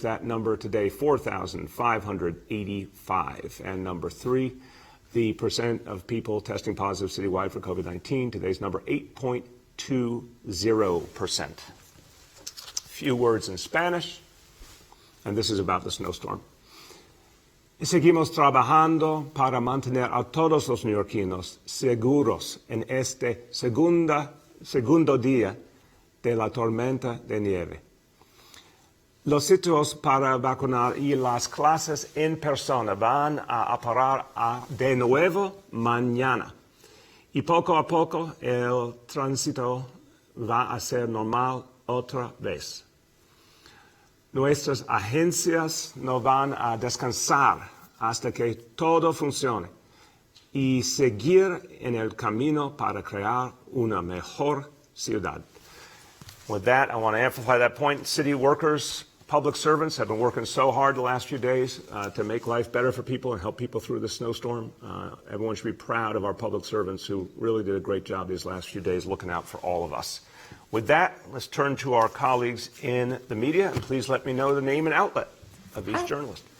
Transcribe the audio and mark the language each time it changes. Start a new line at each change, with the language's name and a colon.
English: That number today, 4,585. And number three, the percent of people testing positive citywide for COVID-19. Today's number, 8.20%. Few words in Spanish, and this is about the snowstorm.
Spanish: Seguimos trabajando para mantener a todos los neoyorquinos seguros en este segundo día de la tormenta de nieve. Los sitios para vacunar y las clases en persona van a parar de nuevo mañana. Y poco a poco el tránsito va a ser normal otra vez. Nuestras agencias no van a descansar hasta que todo funcione y seguir en el camino para crear una mejor ciudad.
English: With that, I want to amplify that point. City workers, public servants have been working so hard the last few days to make life better for people and help people through the snowstorm. Everyone should be proud of our public servants who really did a great job these last few days looking out for all of us. With that, let's turn to our colleagues in the media, and please let me know the name and outlet of each journalist.